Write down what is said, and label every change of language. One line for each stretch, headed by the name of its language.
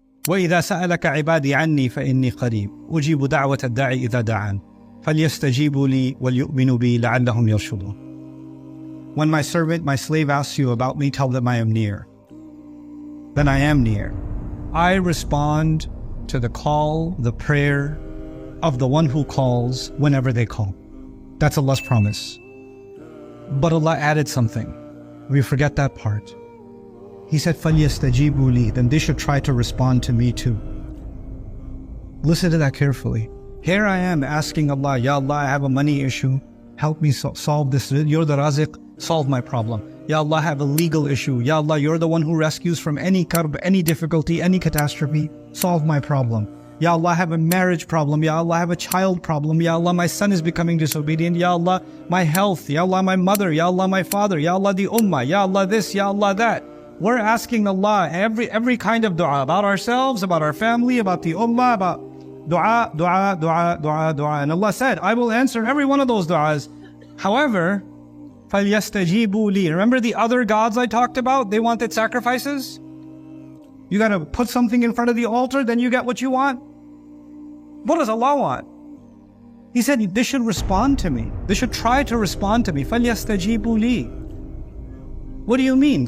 Arabic: وإذا سألك عبادي عني فإني قريب أجيب دعوة الداعي إذا دعان فليستجيبوا لي وليؤمنوا بي لعلهم يرشدون.
English: When my servant, my slave asks you about me, tell them I am near. Then I am near. I respond to the call, the prayer of the one who calls whenever they call. That's Allah's promise. But Allah added something. We forget that part. He said,
Arabic: فَلْيَسْتَجِيبُوا لِي,
English: then they should try to respond to me too. Listen to that carefully. Here I am asking Allah, Ya Allah, I have a money issue. Help me solve this. You're the Raziq, solve my problem. Ya Allah, I have a legal issue. Ya Allah, you're the one who rescues from any karb, any difficulty, any catastrophe. Solve my problem. Ya Allah, I have a marriage problem. Ya Allah, I have a child problem. Ya Allah, my son is becoming disobedient. Ya Allah, my health. Ya Allah, my mother. Ya Allah, my father. Ya Allah, the Ummah. Ya Allah, this. Ya Allah, that. We're asking Allah every kind of dua about ourselves, about our family, about the Ummah, about dua, dua, dua, dua, dua. And Allah said, I will answer every one of those du'as. However,
Arabic: فَلْيَسْتَجِيبُوا لِي.
English: Remember the other gods I talked about? They wanted sacrifices. You got to put something in front of the altar, then you get what you want. What does Allah want? He said they should respond to me. They should try to respond to me.
Arabic: فَلْيَسْتَجِيبُوا لِي.
English: What do you mean?